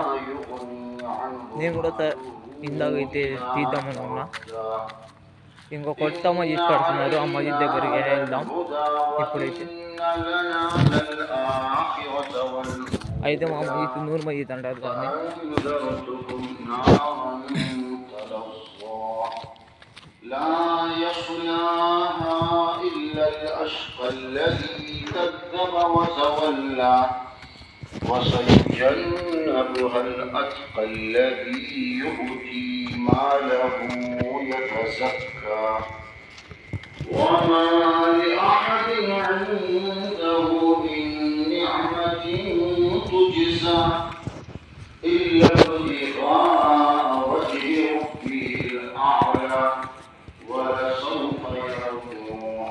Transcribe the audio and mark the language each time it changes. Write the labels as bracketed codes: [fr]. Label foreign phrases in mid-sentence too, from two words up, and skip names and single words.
[te] నేను కూడా ఇందాకైతే తీద్దామని ఉన్నా. ఇంకో కొత్త మసీద్ కడుతున్నారు, ఆ మసీద్ దగ్గరికి వెళ్దాం ఇప్పుడైతే. అయితే మా మసీద్ నూరు మసీద్ అంటారు కానీ [ar] لا يصلاها إلا الأشقى الذي كذب وتولى وسيجنبها الأتقى الذي يؤتي ماله يتزكى وما لأحد عنده من نعمة تجزى إلا ابتغاء وجه ربه الأعلى ولسوف يرضى